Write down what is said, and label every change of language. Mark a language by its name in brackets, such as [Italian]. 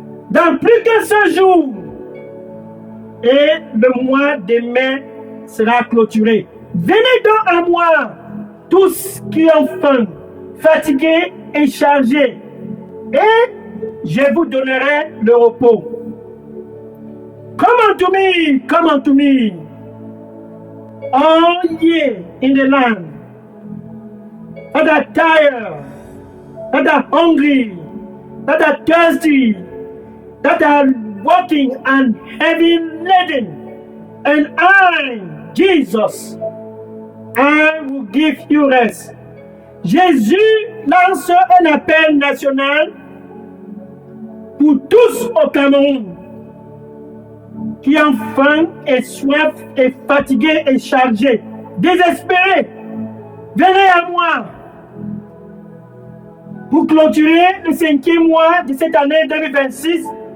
[French] Dans plus qu'un seul jour. Et le mois de mai sera clôturé. Venez donc à moi, tous qui ont faim, fatigués et chargés, et je vous donnerai le repos. [English] Come unto me, all ye in the land, that are tired, that are hungry, that are thirsty, that are walking and heavy laden, and I, Jesus, I will give you rest. [French] Jésus lance un appel national pour tous au Cameroun qui ont faim et soif et fatigués et chargés, désespérés. Venez à moi pour clôturer le 5e mois de cette année 2026.